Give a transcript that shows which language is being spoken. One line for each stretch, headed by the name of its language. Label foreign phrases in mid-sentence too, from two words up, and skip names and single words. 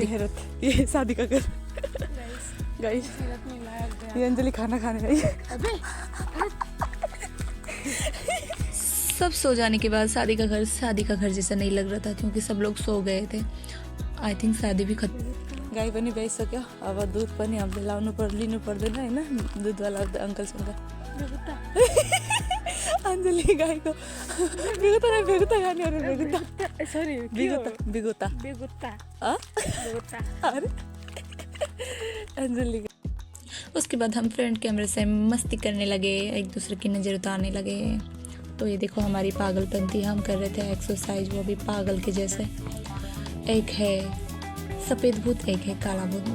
Hindi: ये शादी का घर। गाइस ये अंजलि खाना खाने गई है। सब सो जाने के बाद शादी का घर जैसा नहीं लग रहा था, क्योंकि सब लोग सो गए थे।
English: I think
Hindi: शादी भी खत्म।
Nepali: गाई पनि भइसक्यो, अब दुध पनि हामीले लिनु पर्दैन होइन, दुधवाला अङ्कल सँग। अंजलि गाईको बेगुता खाने अरे बेगुता सरी बेगुता अरे अंजलि।
Hindi: उसके बाद हम फ्रंट कैमरे से मस्ती करने लगे, एक दूसरे की नज़र उतारने लगे। तो ये देखो हमारी पागलपंती, हम कर रहे थे एक्सरसाइज, वो भी पागल के जैसे। एक है सफ़ेद भूत, एक है काला भूत।